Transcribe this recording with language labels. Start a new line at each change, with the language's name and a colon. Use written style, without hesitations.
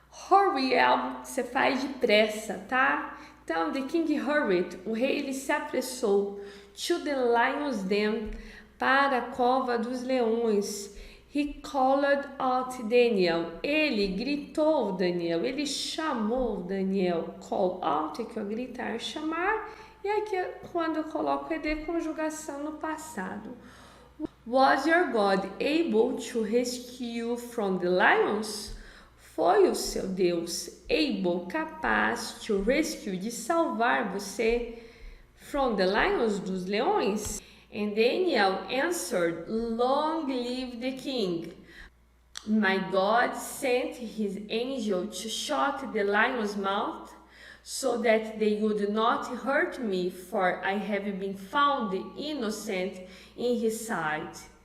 Portuguese: Hurry é algo que você faz depressa, tá? Então,
English: the king hurried,
Portuguese: o rei ele se apressou,
English: to the lion's den,
Portuguese: para a cova dos leões.
English: He called out
Portuguese: Daniel, ele gritou Daniel, ele chamou Daniel. Call out é que eu gritar, chamar, e aqui quando eu coloco ED, conjugação no passado.
English: Was your God able to rescue you from the lions?
Portuguese: Foi o seu Deus able, capaz,
English: to rescue,
Portuguese: de salvar você
English: from the lions,
Portuguese: dos leões?
English: And Daniel answered, Long live the king. My God sent his angel to shut the lion's mouth, so that they would not hurt me, for I have been found innocent in his sight.